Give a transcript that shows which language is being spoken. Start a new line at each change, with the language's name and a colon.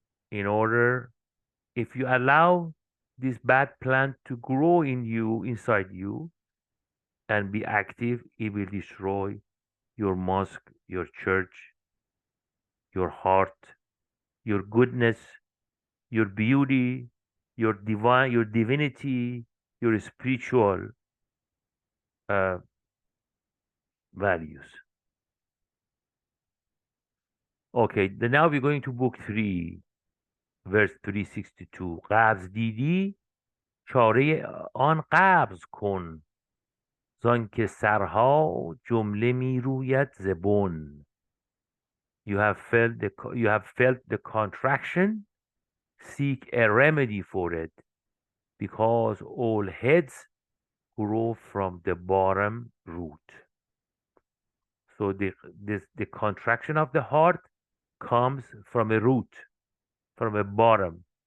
English: In order, if you allow this bad plant to grow in you, inside you, and be active, it will destroy your mosque, your church, your heart, your goodness, your beauty, your divinity, your spiritual uh, values. Okay, then now we're going to book 3, verse 362.
Persian: قبض دیدی چاره آن قبض کن زان که سرها جمله می روید زبون.
English: You have felt the contraction, seek a remedy for it, because all heads grow from the bottom root. So the contraction of the heart comes from a root, from a bottom.